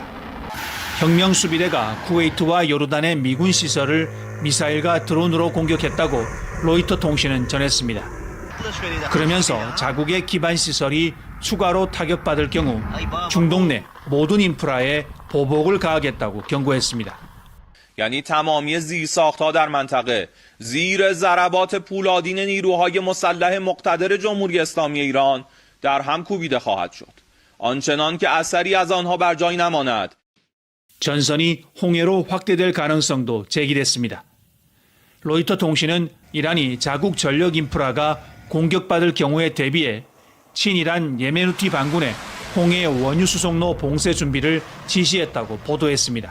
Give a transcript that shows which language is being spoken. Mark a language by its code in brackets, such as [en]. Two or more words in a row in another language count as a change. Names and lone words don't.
[ko] 혁명수비대가 쿠웨이트와 요르단의 미군 시설을 미사일과 드론으로 공격했다고 로이터 통신은 전했습니다. 그러면서 자국의 기반 시설이 추가로 타격받을 경우 중동 내 모든 인프라에 보복을 가하겠다고 경고했습니다. [fa] یعنی تمامی زیرساخت‌ها در منطقه زیر ضربات پولادین نیروهای مسلح مقتدر جمهوری اسلامی ایران در هم کوبیده خواهد شد. آنچنان که اثری از آنها بر جای نماند. [ko] 전선이 홍해로 확대될 가능성도 제기됐습니다. 로이터 통신은 이란이 자국 전력 인프라가 공격받을 경우에 대비해 친이란 예멘 후티 반군의 홍해 원유 수송로 봉쇄 준비를 지시했다고 보도했습니다.